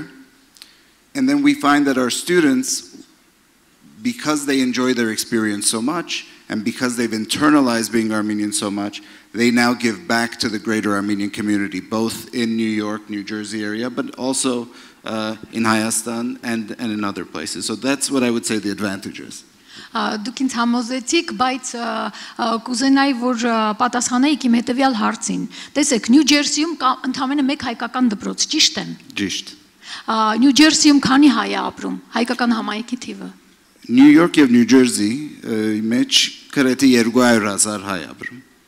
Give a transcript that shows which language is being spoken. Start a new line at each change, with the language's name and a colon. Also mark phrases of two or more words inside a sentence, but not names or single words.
English: And then we find that our students, because they enjoy their experience so much, and because they've internalized being Armenian so much, they now give back to the greater Armenian community, both in New York, New Jersey area, but also in Hayastan and in other places. So that's what I would say the advantage is.
Armenian: Դուք ինձ համոզեցիք, բայց կուզենայի, որ պատասխանեիք իմ հետևյալ հարցին։ Տեսեք, Նյու Ջերսիում կա ընդամենը 1 հայկական դպրոց, ճիշտ եմ։ Ճիշտ։ Նյու Ջերսիում քանի հայ է ապրում, հայկական համայնքի թիվը։ New York եւ New Jersey մեջ գրեթե 200,000 հայ ապրում։